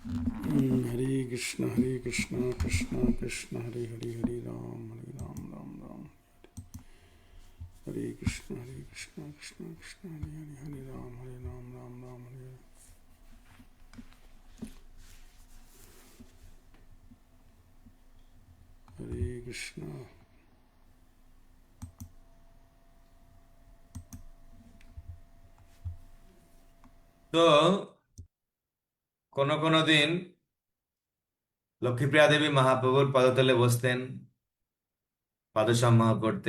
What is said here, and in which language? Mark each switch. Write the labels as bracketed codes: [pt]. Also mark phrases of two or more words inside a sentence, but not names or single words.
[sa] Hare Krishna, Krishna Krishna, Hare Hare, Hare Ram, Ram Ram. Hare Krishna, Krishna Krishna, Hare Ram, Ram Ram, Hare Krishna. [bn] তো কোনো কোনো দিন লক্ষ্মীপ্রিয়া দেবী মহাপ্রভুর পদতলে বসতেন, পাদসম্মাহ করতেন।